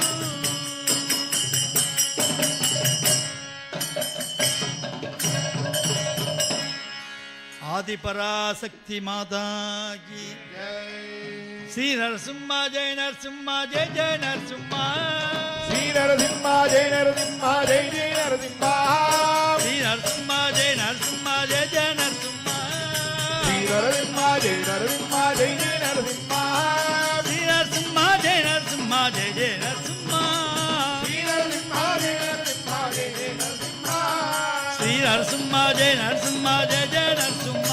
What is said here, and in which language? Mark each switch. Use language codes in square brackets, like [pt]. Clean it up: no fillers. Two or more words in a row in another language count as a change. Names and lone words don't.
[hi] आदि पराशक्ति माता की श्री नरसिम्हा जय नरसिम्हा जय जय नरसिम्हा श्री नरसिम्हा जय नरसिम्हा जय जय नरसिम्हा श्री नरसिम्हा जय नरसिम्हा जय जय [ta] நரசிம்மா ஜெய நரசிம்மா ஜெய ஜெய நரசிம்மா ஸ்ரீ நரசிம்மா ஜெய நரசிம்மா ஜெய ஜெய நரசிம்மா ஸ்ரீ நரசிம்மா ஜெய நரசிம்மா ஜெய ஜெய நரசிம்மா ஸ்ரீ நரசிம்மா ஜெய நரசிம்மா ஜெய ஜெய நரசிம்மா